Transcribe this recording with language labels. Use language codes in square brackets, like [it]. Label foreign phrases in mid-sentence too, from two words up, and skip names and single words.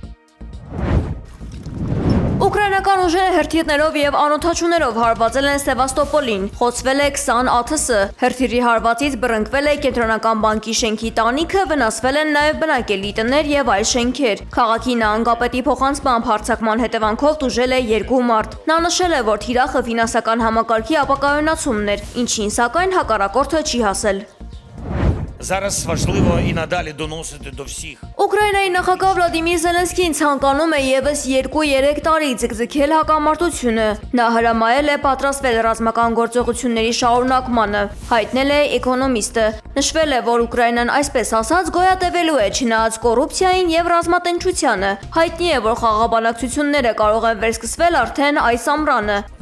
[hy] Ուկրաինական ուժերը հրթիռներով եւ անօդաչուներով հարվածել են Սևաստոպոլին, խոցվել է 20 ԱԹՍ, հրթիռի հարվածից բռնկվել է կենտրոնական բանկի շենքի տանիքը, վնասվել են նաեւ բնակելի տներ եւ այլ շենքեր։ Քաղաքի նահանգապետի փոխանցմամբ հարձակման հետևանքով տուժել է 2 մարդ։ Նա նշել է, որ թիրախը ֆինանսական համակարգի ապակայունացումն էր, ինչին սակայն հակառակորդը չի հասել։ [uk] Зараз важливо і надалі доносити до всіх. [hy] Ուկրաինայի նախագահ Վլադիմիր Զելենսկին ցանկանում է եւս 2-3 տարի ձգձգել հակամարտությունը։ Նա հրամայել է պատրաստվել ռազմական գործողությունների շարունակմանը, հայտնել է Էկոնոմիստը։ Նշվել է, որ Ուկրաինան այսպես ասած գոյատևելու է չնայած կոռուպցիային եւ ռազմատենչությանը։ Հայտնի է, որ խաղաղաբանակցությունները կարող են վերսկսվել արդեն այս ամռանը։